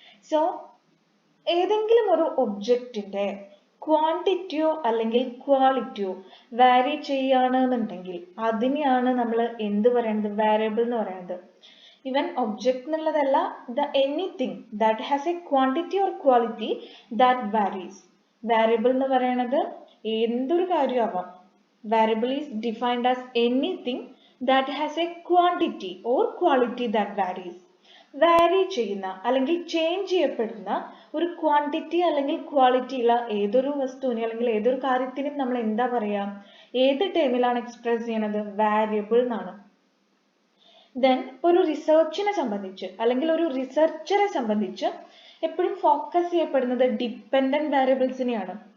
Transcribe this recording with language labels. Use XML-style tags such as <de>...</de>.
<ml>So ഏതെങ്കിലും ഒരു ഒബ്ജക്റ്റിന്റെ ക്വാണ്ടിറ്റിയോ അല്ലെങ്കിൽ ക്വാളിറ്റിയോ വാരി ചെയ്യുകയാണെന്നുണ്ടെങ്കിൽ അതിനെയാണ് നമ്മൾ എന്ത് പറയുന്നത്? വാരിയബിൾ എന്ന് പറയുന്നത്. ഈവൻ ഒബ്ജക്റ്റ് എന്നുള്ളതല്ല,</ml> <en>The anything that has a quantity or quality that varies.</en> <ml>Variable എന്ന് പറയുന്നത് എന്തൊരു കാര്യമാവാം.</ml> <en>Variable is defined as anything that has a quantity or quality that varies.</en> <ml>വാരി ചെയ്യുന്ന അല്ലെങ്കിൽ ചേഞ്ച് ചെയ്യപ്പെടുന്ന ഒരു ക്വാണ്ടിറ്റി അല്ലെങ്കിൽ ക്വാളിറ്റി ഉള്ള ഏതൊരു വസ്തുവിനെ അല്ലെങ്കിൽ ഏതൊരു കാര്യത്തിനും നമ്മൾ എന്താ പറയാ? ഏത് ടേമിലാണ് എക്സ്പ്രസ് ചെയ്യണത്? വാരിയബിൾ എന്നാണ്. ദെൻ ഒരു റിസർച്ചിനെ സംബന്ധിച്ച് അല്ലെങ്കിൽ ഒരു റിസർച്ചറെ സംബന്ധിച്ച് എപ്പോഴും ഫോക്കസ് ചെയ്യപ്പെടുന്നത് ഡിപ്പെൻഡന്റ് വാരിയബിൾസിനെയാണ്.</ml>